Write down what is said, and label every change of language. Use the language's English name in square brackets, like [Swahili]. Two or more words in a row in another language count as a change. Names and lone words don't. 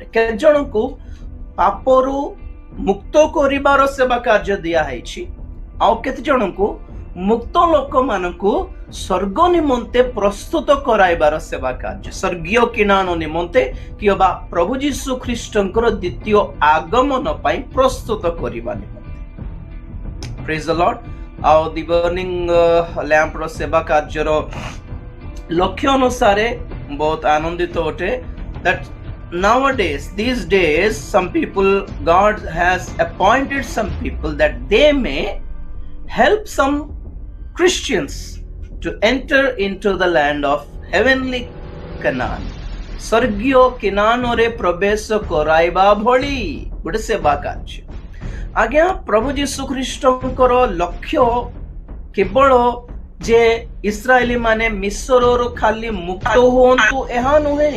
[Odia] କେତେ ଜଣଙ୍କୁ ପାପରୁ ମୁକ୍ତ କରିବାର ସେବା କାର୍ଯ୍ୟ ଦିଆହେଇଛି, ଆଉ କେତେ ଜଣଙ୍କୁ ମୁକ୍ତ ଲୋକମାନଙ୍କୁ ସ୍ୱର୍ଗ ନିମନ୍ତେ ପ୍ରସ୍ତୁତ କରାଇବାର ସେବା କାର୍ଯ୍ୟ, ସ୍ୱର୍ଗୀୟ କିନାନ ନିମନ୍ତେ କିମ୍ବା ପ୍ରଭୁ ଯୀଶୁ ଖ୍ରୀଷ୍ଟଙ୍କର ଦ୍ୱିତୀୟ ଆଗମନ ପାଇଁ ପ୍ରସ୍ତୁତ କରିବା ନିମନ୍ତେ। [English] Praise the Lord. [Odia] ଆଉ ଦି ବର୍ଣ୍ଣିଂ ଲ୍ୟାମ୍ପର ସେବା କାର୍ଯ୍ୟର ଲକ୍ଷ୍ୟ ଅନୁସାରେ ବହୁତ ଆନନ୍ଦିତ ଅଟେ। [English] that nowadays, these days, some people, God has appointed some people that they may help some Christians to enter into the land of heavenly Canaan. [Odia] ସ୍ୱର୍ଗୀୟ କିନାନରେ ପ୍ରବେଶ କରାଇବା ଭଳି ଗୋଟେ ସେବା କାର୍ଯ୍ୟ। ଆଜ୍ଞା ପ୍ରଭୁ ଯୀଶୁ ଖ୍ରୀଷ୍ଟଙ୍କର ଲକ୍ଷ୍ୟ କେବଳ ଯେ ଇସ୍ରାଏଲି ମାନେ ମିଶ୍ରରୁ ଖାଲି ମୁକ୍ତ ହୁଅନ୍ତୁ ଏହା ନୁହେଁ।